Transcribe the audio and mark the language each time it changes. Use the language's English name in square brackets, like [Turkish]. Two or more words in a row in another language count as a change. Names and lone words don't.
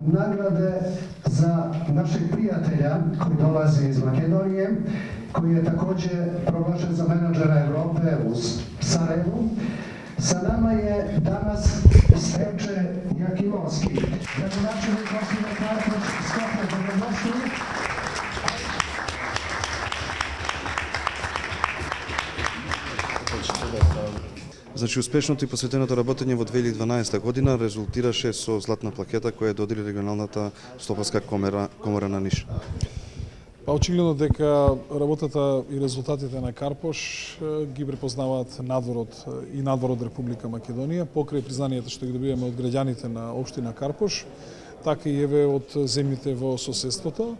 [Bosnian] Nagrade za našeg prijatelja koji dolazi iz Makedonije, koji je također proglašen za menadžera Evrope u Sarajevu. Sa nama je danas Steče Jakimovski, gradonačelnik opštine Karpoš, Skopje. Dobrodošli. [Macedonian] Значи, успешното и посветеното работење во 2012 година резултираше со златна плакета која додели регионалната стопанска комора на Ниш. Очигледно дека работата и резултатите на Карпош ги препознаваат надвор од Република Македонија, покрај признанието што ги добиваме од граѓаните на општина Карпош, така и еве од земјите во соседството.